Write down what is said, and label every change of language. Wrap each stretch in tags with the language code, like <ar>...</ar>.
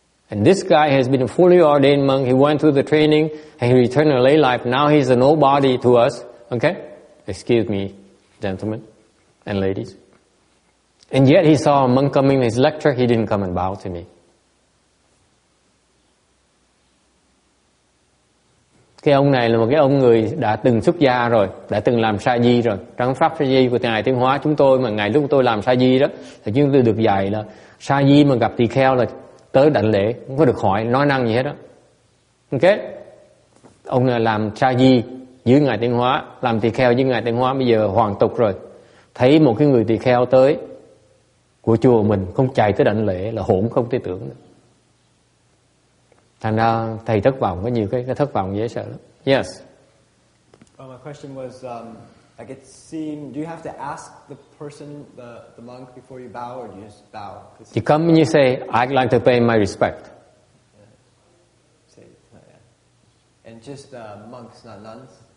<en>And this guy has been a fully ordained monk. He went through the training and he returned to lay life. Now he's a nobody to us. Okay? Excuse me, gentlemen and ladies. And yet he saw a monk coming in his lecture. He didn't come and bow to me.</en> <vi>Cái ông này là một cái ông người đã từng xuất gia rồi, đã từng làm sa di rồi. Trong pháp sa di của Ngài Tiến Hóa chúng tôi, mà ngày lúc tôi làm sa di đó, thì chúng tôi được dạy là sa di mà gặp tỳ kheo là tới đảnh lễ, không có được hỏi nói năng gì hết đó. Ok, ông này làm sa di dưới Ngài Tiến Hóa, làm tỳ kheo với Ngài Tiến Hóa, bây giờ hoàn tục rồi. Thấy một cái người tỳ kheo tới của chùa mình không chạy tới đảnh lễ là hỗn không thể tưởng được. Thành ra thầy thất vọng, có nhiều cái thất vọng dễ sợ lắm.</vi> <en>Yes. My question was, like it seemed, do you have to ask the person, the monk, before you bow, or do you just bow? You come and you say, I'd like to pay my respect. And just monks, not nuns?</en>